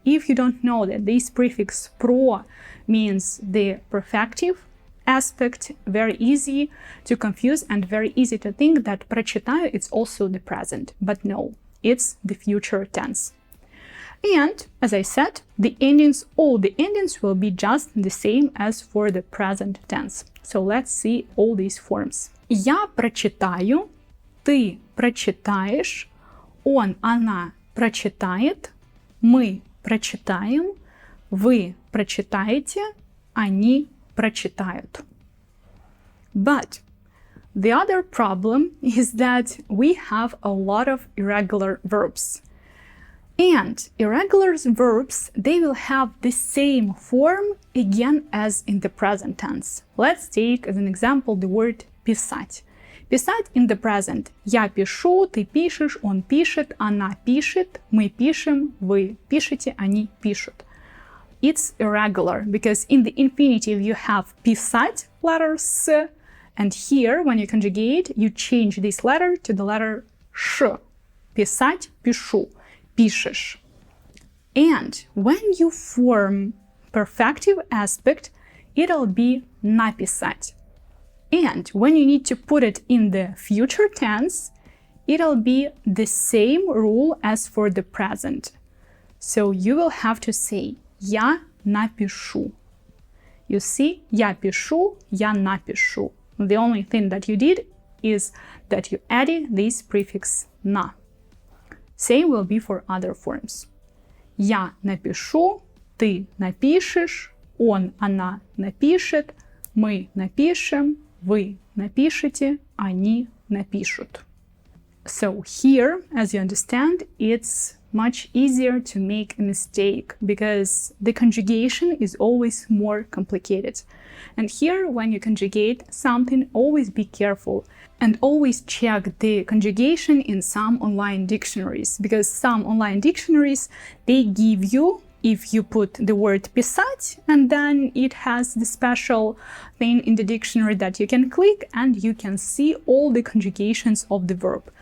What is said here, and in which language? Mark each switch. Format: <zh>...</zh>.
<en>If you don't know that this prefix pro means the perfective aspect, very easy to confuse and very easy to think that прочитаю it's also the present, but no, it's the future tense. And as I said, the endings, all the endings will be just the same as for the present tense. So let's see all these forms.</en> <ru>Я прочитаю, ты прочитаешь, он, она прочитает, мы прочитаем, вы прочитаете, они прочитают.</ru> <en>But the other problem is that we have a lot of irregular verbs. And irregular verbs, they will have the same form again as in the present tense. Let's take as an example the word писать. Писать in the present.</en> <ru>Я пишу, ты пишешь, он пишет, она пишет, мы пишем, вы пишете, они пишут.</ru> <en>It's irregular because in the infinitive you have писать, letter s, and here when you conjugate you change this letter to the letter sh.</en> <ru>Писать, пишу, пишешь.</ru> <en>And when you form perfective aspect, it'll be написать. And when you need to put it in the future tense, it'll be the same rule as for the present. So you will have to say</en> <ru>я напишу.</ru> <en>You see,</en> <ru>я пишу, я напишу.</ru> <en>The only thing that you did is that you added this prefix на. Same will be for other forms.</en> <ru>Я напишу, ты напишешь, он, она напишет, мы напишем, вы напишете, они напишут.</ru> <en>So here, as you understand, it's much easier to make a mistake because the conjugation is always more complicated. And here, when you conjugate something, always be careful and always check the conjugation in some online dictionaries, because some online dictionaries, they give you, if you put the word писать, and then it has the special thing in the dictionary that you can click and you can see all the conjugations of the verb.</en>